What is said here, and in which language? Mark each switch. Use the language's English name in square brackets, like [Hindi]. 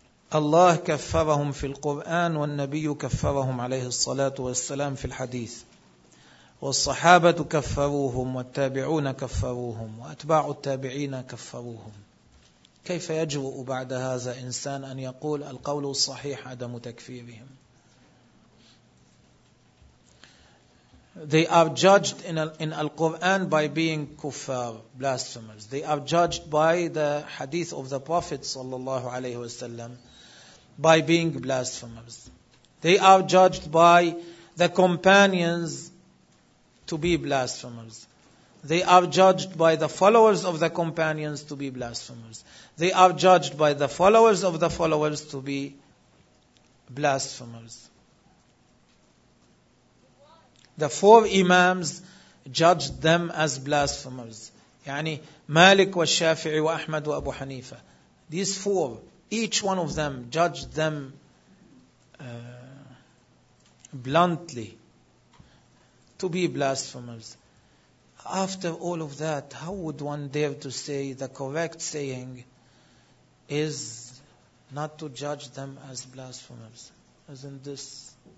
[Arabic] Allah كفرهم في القرآن والنبي كفرهم عليه الصلاة والسلام في الحديث والصحابة كفروهم والتابعون كفروهم وأتباع التابعين كفروهم. كيف يجرؤ بعد هذا إنسان أن يقول القول الصحيح عدم تكفيرهم؟ [English] They are judged in Al-Quran by being kuffar, blasphemers. They are judged by the hadith of the Prophet sallallahu alayhi wa sallam by being blasphemers. They are judged by the companions to be blasphemers. They are judged by the followers of the companions to be blasphemers. They are judged by the followers of the followers to be blasphemers. The four imams judged them as blasphemers. [Arabic] يعني مالك والشافعي وأحمد وأبو حنيفة. [English] These four, each one of them judged them bluntly to be blasphemers. After all of that, how would one dare to say the correct saying is not to judge them as blasphemers? Isn't this...